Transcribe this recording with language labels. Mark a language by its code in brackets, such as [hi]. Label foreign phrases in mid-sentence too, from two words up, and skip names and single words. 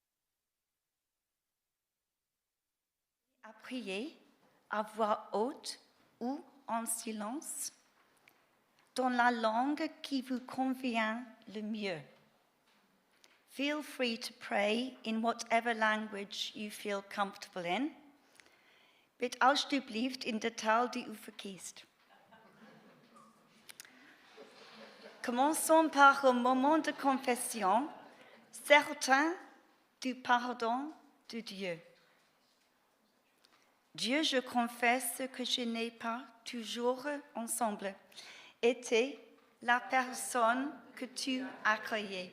[fr] à prier à voix haute ou en silence dans la langue qui vous convient le mieux. [en] Feel free to pray in whatever language you feel comfortable in. [nl] Bitte alsjeblieft in de taal die u verkiest. [fr] Commençons par un moment de confession, certain du pardon de Dieu. Dieu, je confesse que je n'ai pas toujours ensemble été la personne que tu as créée.